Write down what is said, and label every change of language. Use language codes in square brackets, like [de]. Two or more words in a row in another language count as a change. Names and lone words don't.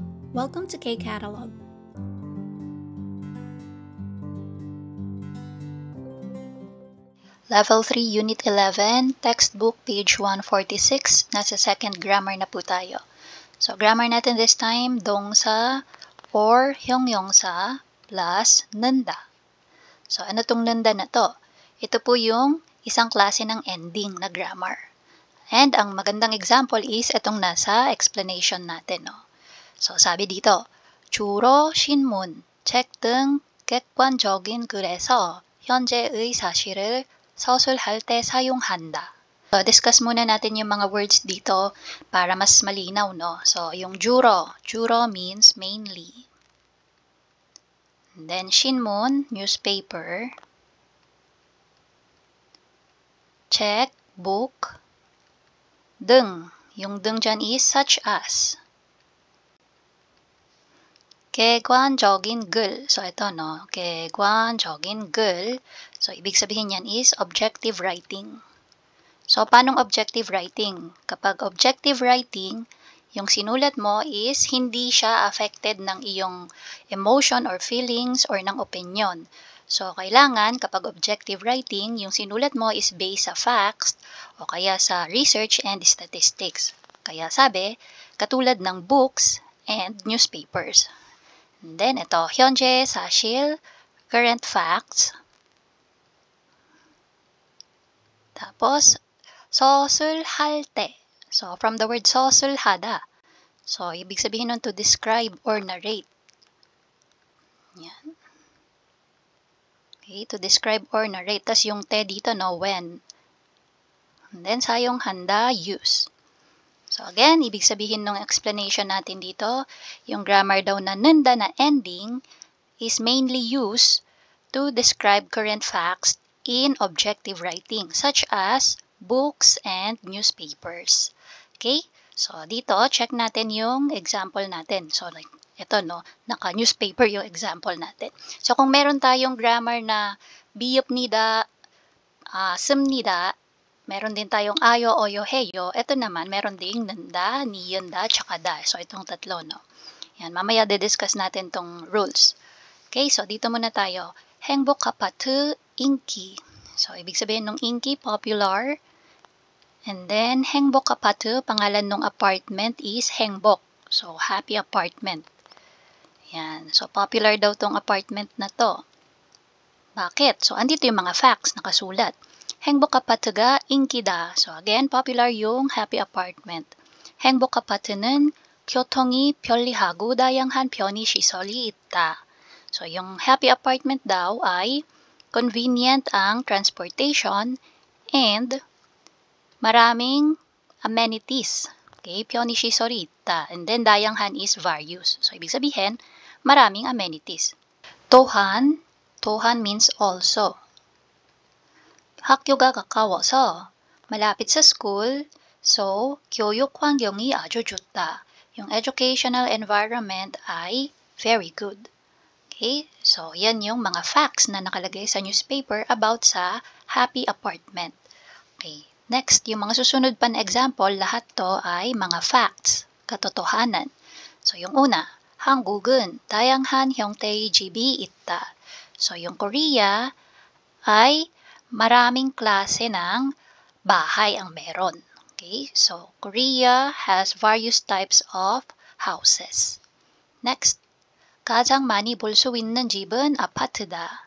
[en] Welcome to K-Catalog. Level 3, Unit 11, Textbook, page 146. [tl] Nasa second grammar na po tayo. [en] So, grammar natin this time, dongsa or 형용사 plus nanda. So, [tl] ano tong nanda na to? Ito po yung isang klase ng ending na grammar. And ang magandang example is itong nasa explanation natin. No? So, sabi dito, [ko] 주로 신문, 책 등 객관적인 글에서 현재의 사실을 서술할 때 사용한다. [tl] So, discuss muna natin yung mga words dito para mas malinaw, no? [en] So, yung juro means mainly. And then, shinmun, newspaper. Check, book. Deng, yung deng dyan is such as. [ko] 객관적인 글. [tl] So, ito, no? [ko] 객관적인 글. [tl] So, ibig sabihin yan [en] is objective writing. So, [tl] paanong [en] objective writing? [tl] Kapag [en] objective writing, [tl] yung sinulat mo is hindi siya affected ng iyong [en] emotion or feelings or [tl] ng opinion. So, kailangan kapag [en] objective writing, [tl] yung sinulat mo is based sa facts o kaya sa [en] research and statistics. [tl] Kaya sabi, katulad ng [en] books and newspapers. And then, [tl] ito, [ko] 현재 사실, [en] current facts. [tl] Tapos, [ko] 서술할 때. [en] So, from the word 서술하다. [tl] So, ibig sabihin nun [en] to describe or narrate. [tl] Yan. [en] Okay, to describe or narrate. [tl] Tas yung te dito, [en] no, when. And then, 사용한다, use. So, again, [tl] ibig sabihin ng explanation natin dito, yung grammar daw na nanda na [en] ending is mainly used to describe current facts in objective writing, such as books and newspapers. Okay? So, [tl] dito, check natin yung example natin. So, like, ito, no, naka-newspaper yung example natin. So, kung meron tayong grammar na [ko] 비읍니다, 씁니다, [tl] meron din tayong ayo, oyo, heyo. Ito naman, meron ding nanda, niyanda, tsaka da. So, itong tatlo, no. Yan, mamaya discuss natin tong rules. Okay, so dito muna tayo. [ko] 행복 아파트, 인기. [tl] So, ibig sabihin ng inki, popular. [en] And then, [ko] 행복 아파트, [tl] pangalan ng apartment is 행복. [en] So, happy apartment. Yan. [tl] So, popular daw tong apartment na to. Bakit? So, andito yung mga facts nakasulat. [ko] 행복 아파트가 인기다. [en] So, again, popular yung happy apartment. [ko] 행복 아파트는 교통이 편리하고 다양한 편의 시설이 있다. [tl] So, yung happy apartment daw ay convenient ang transportation and maraming amenities. [ko] Okay, 편의 시설이 있다. [en] And then, 다양한 is various. So, [tl] ibig sabihin, maraming amenities. 또한 [en] means also. [ko] 학교가 가까워서 [tl] malapit sa school, so [ko] 교육 환경이 아주 좋다. [en] Yung educational environment ay very good. [tl] Okay, so yan yung mga facts na nakalagay sa newspaper about sa happy apartment. Okay, next, yung mga susunod pa na example, lahat to ay mga facts, katotohanan. So yung una, [ko] 한국은 다양한 형태의 집이 있다. [tl] So yung Korea ay maraming klase ng bahay ang meron. [en] Okay, so Korea has various types of houses. Next, [ko] 가장 많이 볼 수 있는 집은 아파트다.